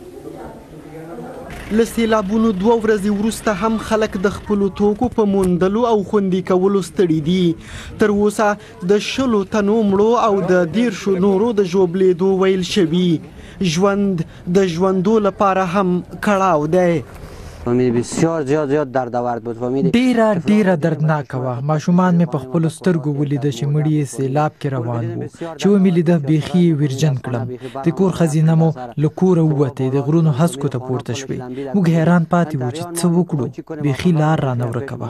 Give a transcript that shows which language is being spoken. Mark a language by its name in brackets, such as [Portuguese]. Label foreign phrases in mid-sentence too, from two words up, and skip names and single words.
[Pashto] له سیلابونو 2 ورځې وروسته هم خلک د خپلو توکو په موندلو او خوندي کولو ستړي دي. تر اوسه د 20 تنو مړو او د 10 نورو د ژوبلېدو ویل شوي. ژوند د ژوندو لپاره هم کړاو دی. [Persian] بسیار زیاد دردآورد بود. [Pashto] ډیره دردناکه وه. ماشومان مې په خپلو سترګو ولیده چې مړي یې سیلاب کې روان وو. چې ومې لیده بیخي یې ویرجن کړم. د کور ښځینه مو له کوره ووتې، د غرونو هسکو ته پورته شوې. موږ حیران پاتې وو چې څه وکړو، بیخي لار رانه ورکه وه.